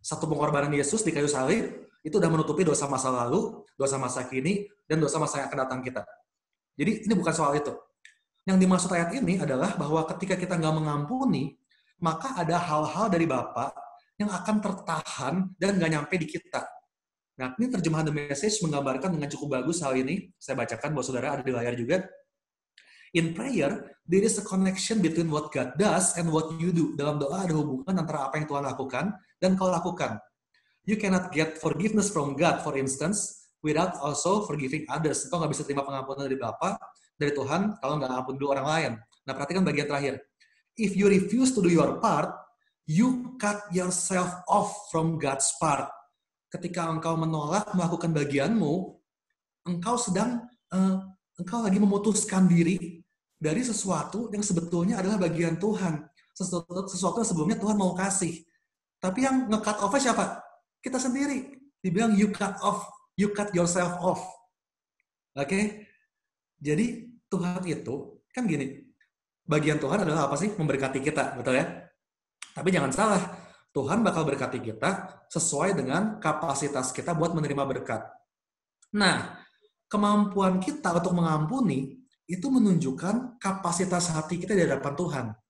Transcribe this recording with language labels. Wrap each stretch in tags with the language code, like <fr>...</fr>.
<id>Satu pengorbanan Yesus di kayu salib, itu udah menutupi dosa masa lalu, dosa masa kini, dan dosa masa yang akan datang kita. Jadi ini bukan soal itu. Yang dimaksud ayat ini adalah bahwa ketika kita nggak mengampuni, maka ada hal-hal dari Bapa yang akan tertahan dan nggak nyampe di kita. Nah, ini terjemahan The Message menggambarkan dengan cukup bagus hal ini. Saya bacakan buat saudara, ada di layar juga.</id> <en>In prayer, there is a connection between what God does and what you do.</en> <id>Dalam doa ada hubungan antara apa yang Tuhan lakukan dan kau lakukan.</id> <en>You cannot get forgiveness from God, for instance, without also forgiving others.</en> <id>Kau nggak bisa terima pengampunan dari Bapa, dari Tuhan, kalau nggak ampun dulu orang lain. Nah, perhatikan bagian terakhir.</id> <en>If you refuse to do your part, you cut yourself off from God's part.</en> <id>Ketika engkau menolak melakukan bagianmu, engkau lagi memutuskan diri dari sesuatu yang sebetulnya adalah bagian Tuhan. Sesuatu yang sebelumnya Tuhan mau kasih. Tapi yang nge-cut off-nya siapa? Kita sendiri. Dibilang</id> <en>you cut yourself off.</en> <id>Oke? Jadi Tuhan itu, kan gini, bagian Tuhan adalah apa sih? Memberkati kita, betul ya? Tapi jangan salah, Tuhan bakal berkati kita sesuai dengan kapasitas kita buat menerima berkat. Nah, kemampuan kita untuk mengampuni itu menunjukkan kapasitas hati kita di hadapan Tuhan.</id>